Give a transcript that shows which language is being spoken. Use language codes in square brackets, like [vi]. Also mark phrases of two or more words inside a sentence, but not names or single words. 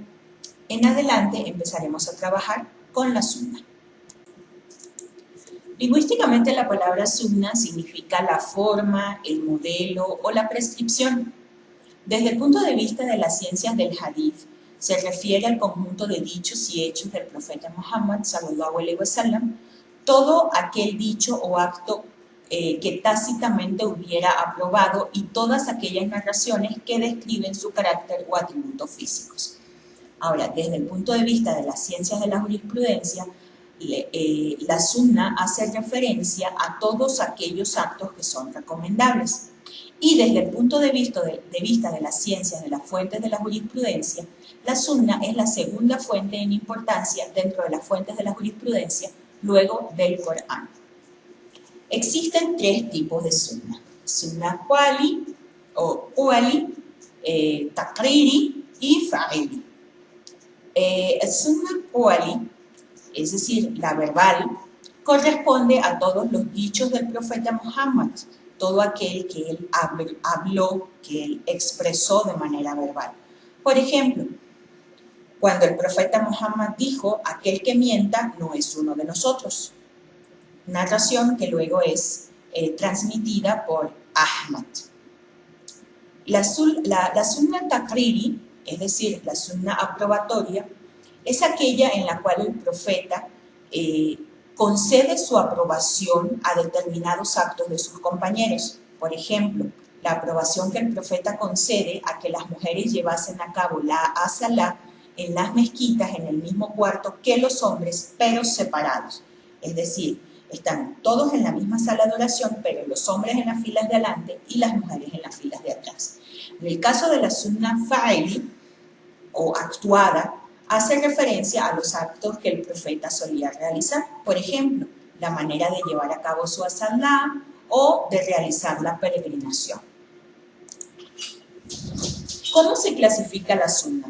[es] En adelante empezaremos a trabajar con la sunna. Lingüísticamente la palabra sunna significa la forma, el modelo o la prescripción. Desde el punto de vista de las ciencias del hadith, se refiere al conjunto de dichos y hechos del profeta Muhammad [ar] صلى الله عليه وسلم, [es] todo aquel dicho o acto que tácitamente hubiera aprobado y todas aquellas narraciones que describen su carácter o atributos físicos. Ahora, desde el punto de vista de las ciencias de la jurisprudencia, la sunna hace referencia a todos aquellos actos que son recomendables. Y desde el punto de vista de las ciencias de las fuentes de la jurisprudencia, la sunna es la segunda fuente en importancia dentro de las fuentes de la jurisprudencia, luego del Corán. Existen 3 tipos de sunna: [ar] سنة قولي [es] o qawli, taqriri y fa'ili. [ar] سنة قولي [es] es decir, la verbal, corresponde a todos los dichos del profeta Muhammad, todo aquel que él habló, que él expresó de manera verbal. Por ejemplo, cuando el profeta Muhammad dijo, aquel que mienta no es uno de nosotros. Narración que luego es transmitida por Ahmad. La [ar] سنة تقريري, [es] es decir, la sunna aprobatoria, es aquella en la cual el profeta concede su aprobación a determinados actos de sus compañeros. Por ejemplo, la aprobación que el profeta concede a que las mujeres llevasen a cabo la as-salá en las mezquitas en el mismo cuarto que los hombres, pero separados. Es decir, están todos en la misma sala de oración, pero los hombres en las filas de adelante y las mujeres en las filas de atrás. En el caso de la [ar] سنة فعلي, [es] o actuada, hace referencia a los actos que el profeta solía realizar. Por ejemplo, la manera de llevar a cabo su as-salá o de realizar la peregrinación. ¿Cómo se clasifica la sunna?